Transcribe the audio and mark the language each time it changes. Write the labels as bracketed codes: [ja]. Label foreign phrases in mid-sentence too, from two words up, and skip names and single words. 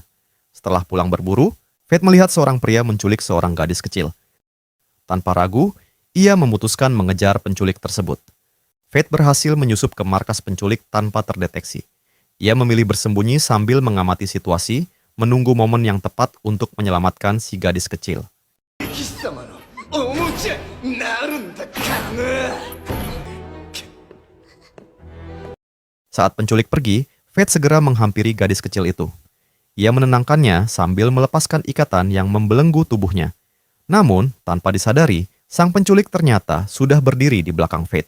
[id] Setelah pulang berburu, Fate melihat seorang pria menculik seorang gadis kecil. Tanpa ragu, ia memutuskan mengejar penculik tersebut. Fate berhasil menyusup ke markas penculik tanpa terdeteksi. Ia memilih bersembunyi sambil mengamati situasi, menunggu momen yang tepat untuk menyelamatkan si gadis kecil. [ja] 貴様のおもちゃになるんだからな。 [id] Saat penculik pergi, Fate segera menghampiri gadis kecil itu. Ia menenangkannya sambil melepaskan ikatan yang membelenggu tubuhnya. Namun, tanpa disadari, sang penculik ternyata sudah berdiri di belakang Fate.